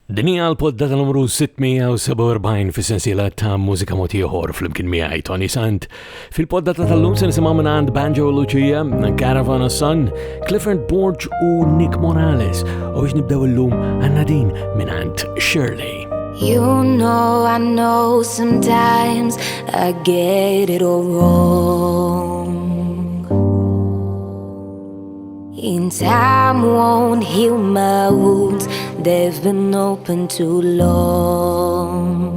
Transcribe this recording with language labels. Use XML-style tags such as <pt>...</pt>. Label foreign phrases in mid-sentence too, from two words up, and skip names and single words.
<mt>Dinja l-poddata numru 647 fis-sensiela ta' Mużika Mod Ieħor fl-imkien miegħi Toni Sant. Fil-poddata tal-lum se nisimgħu minn Banjo Lucia, Caravan of Sun, Clifford Borge u Nick Morales. U biex nibdew illum għandna din minn Shirley.</mt> <en>You know, I know sometimes I get it all wrong. In time won't heal my wounds, they've been open too long.</en>